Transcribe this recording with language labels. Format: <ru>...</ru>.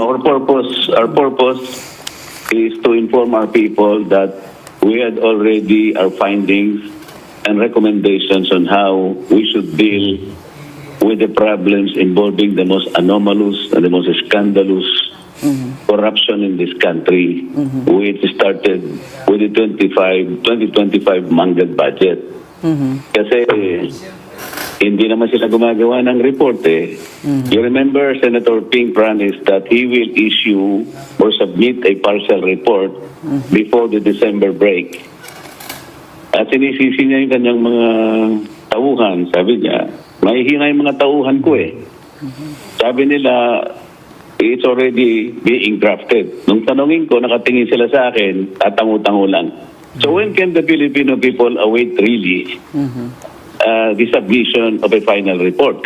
<en>our purpose is to inform our people that we had already our findings and recommendations on how we should deal with the problems involving the most anomalous and the most scandalous corruption in this country, which started with the 2025 mangled budget.</en> <tl>Kasi hindi naman sila gumagawa ng report eh.</tl> <en>You remember Senator Ping promised that he will issue or submit a partial report before the December break.</en> <tl>At sinisisi niya yung kanyang mga tauhan. Sabi niya, mahihina yung mga tauhan ko eh. Sabi nila,</tl> <en>it's already being drafted.</en> <tl>Nung tanongin ko, nakatingin sila sa akin, tatangu-tangu lang.</tl> <en>So when can the Filipino people await really the submission of a final report?</en>